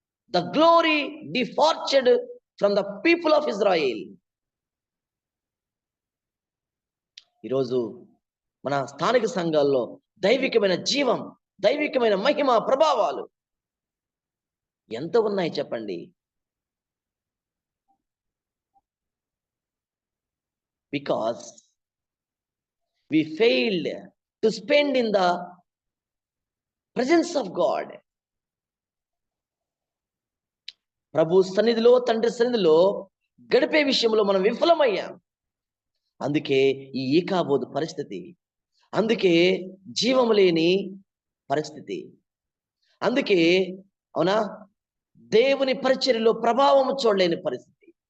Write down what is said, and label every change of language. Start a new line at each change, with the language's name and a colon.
English: The glory departed from the people of Israel.
Telugu: ఈరోజు మన స్థానిక సంఘాల్లో దైవికమైన జీవం, దైవికమైన మహిమ, ప్రభావాలు ఎంత ఉన్నాయి చెప్పండి?
English: Because we failed to spend in the presence of God.
Telugu: ప్రభు సన్నిధిలో, తండ్రి సన్నిధిలో గడిపే విషయంలో మనం విఫలమయ్యాం. అందుకే ఈ ఏకాబోధ పరిస్థితి, అందుకే జీవము లేని పరిస్థితి, అందుకే అవునా దేవుని పరిచర్యలో ప్రభావం చూడలేని పరిస్థితి.